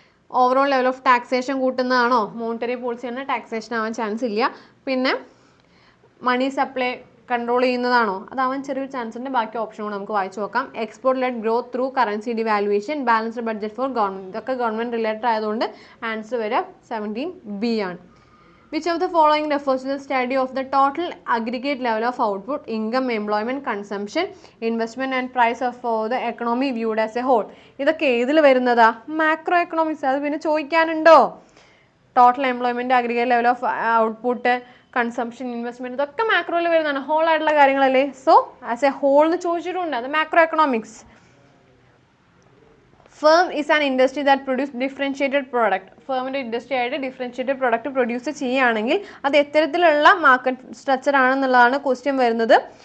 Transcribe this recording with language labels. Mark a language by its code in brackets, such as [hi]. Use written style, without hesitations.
[en] overall level of taxation [ml] കൂട്ടുന്നതാണോ? Monetary policy തന്നെ taxation ആവാൻ chance ഇല്ല. പിന്നെ മണി സപ്ലൈ കൺട്രോൾ ചെയ്യുന്നതാണോ? അതാവാൻ ചെറിയൊരു ചാൻസ് ഉണ്ട്. ബാക്കി ഓപ്ഷൻ കൂടെ നമുക്ക് വായിച്ചു നോക്കാം. [en] Export led growth through currency devaluation, balanced budget for government. [ml] ഇതൊക്കെ ഗവൺമെൻറ് റിലേറ്റഡ് ആയതുകൊണ്ട് ആൻസർ വരെ 17B ആണ്. [en] Which of the following refers to the study of the total aggregate level of output, income, employment, consumption, investment and price of the economy viewed as a whole? [ml] ഇതൊക്കെ ഏതിൽ വരുന്നതാ? Macro economics. അത് പിന്നെ ചോദിക്കാനുണ്ടോ? Total employment, aggregate level of output, consumption, investment, ഇതൊക്കെ മാക്രോയിൽ വരുന്നതാണ്. Whole ആയിട്ടുള്ള കാര്യങ്ങളല്ലേ. So [en] as a whole [ml] എന്ന് ചോദിച്ചിട്ടുണ്ട്. അത് macro economics. [en] Firm is an industry that produce differentiated product. [ml] ഫേമിൻ്റെ industry ആയിട്ട് ഡിഫറൻഷ്യേറ്റഡ് പ്രോഡക്റ്റ് പ്രൊഡ്യൂസ് ചെയ്യുകയാണെങ്കിൽ അത് എത്തരത്തിലുള്ള മാർക്കറ്റ് സ്ട്രക്ചർ ആണെന്നുള്ളതാണ് ക്വസ്റ്റ്യൻ വരുന്നത്.